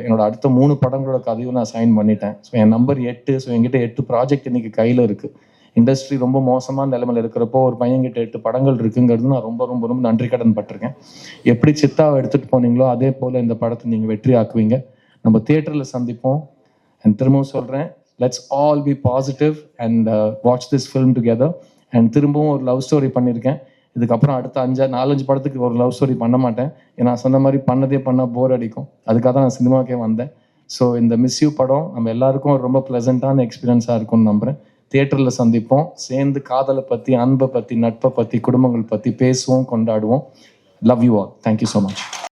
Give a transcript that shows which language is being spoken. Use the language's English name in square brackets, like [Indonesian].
[Tamil] என்னோட அடுத்த 3 படங்களோட கதையும் நான் சைன் பண்ணிட்டேன். ஸோ என் நம்பர் 8. ஸோ என்கிட்ட 8 ப்ராஜெக்ட் இன்னைக்கு கையில் இருக்குது. இண்டஸ்ட்ரி ரொம்ப மோசமான நிலைமையில் இருக்கிறப்போ ஒரு பையன்கிட்ட 8 படங்கள் இருக்குங்கிறது நான் ரொம்ப ரொம்ப ரொம்ப நன்றி கடன் பட்டிருக்கேன். எப்படி சித்தாவை எடுத்துகிட்டு போனீங்களோ அதே போல் இந்த படத்தை நீங்கள் வெற்றி ஆக்குவீங்க. நம்ம தியேட்டரில் சந்திப்போம். [English] and [Tamil] திரும்பவும் சொல்கிறேன், [English] let's all be positive and watch this film together. [Tamil] And திரும்பவும் ஒரு லவ் ஸ்டோரி பண்ணியிருக்கேன். இதுக்கப்புறம் அடுத்த 4-5 படத்துக்கு ஒரு லவ் ஸ்டோரி பண்ண மாட்டேன். ஏன்னா சொன்ன மாதிரி பண்ணால் போர் அடிக்கும். அதுக்காக தான் நான் சினிமாக்கே வந்தேன். ஸோ இந்த மிஸ் யூ படம் நம்ம எல்லாருக்கும் ரொம்ப ப்ளசண்ட்டான எக்ஸ்பீரியன்ஸாக இருக்கும்னு நம்புகிறேன். தியேட்டரில் சந்திப்போம். சேர்ந்து காதலை பற்றி, அன்பை பற்றி, நட்பை பற்றி, குடும்பங்கள் பற்றி பேசுவோம், கொண்டாடுவோம். [English] Love you all. Thank you so much.